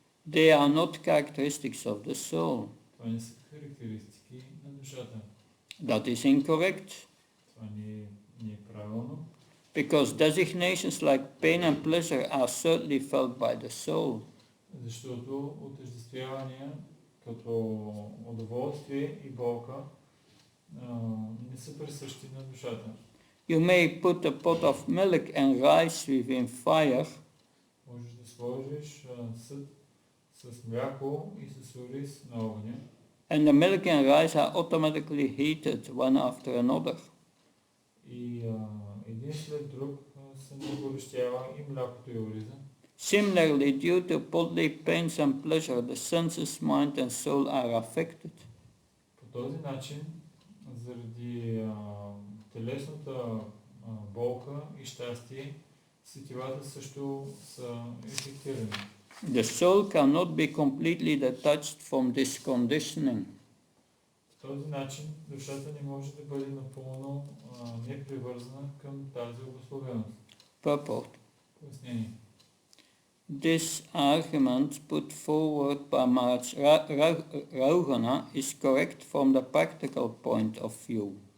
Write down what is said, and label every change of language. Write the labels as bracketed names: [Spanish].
[English] they are not characteristics of the soul. [Bulgarian] това не са характеристики на душата. [English] That is incorrect, [Bulgarian] Това не е правилно, [English] because designations like pain and pleasure are certainly felt by the soul. [Bulgarian] защото отъждествявания като удоволствие и болка не са присъщи на душата. [English] You may put a pot of milk and rice within fire, [Bulgarian] Можеш да сложиш съд с мляко и с ориз на огъня [English] and the milk and rice are automatically heated one after another. [Bulgarian] и един след друг се нагорещява и млякото и ориза. [English] Similarly, due to bodily pains and pleasure, the senses, mind and soul are affected. [Bulgarian] По този начин, заради телесната болка и щастие, сетивата също са ефектирани. [English] The soul cannot be completely detached from this conditioning. [Bulgarian] По този начин душата не може да бъде напълно непривързана към тази обусловеност. [English] Purport. [Bulgarian] Пояснение. [English] This argument put forward by Maharaj Rahugana is correct from the practical point of view.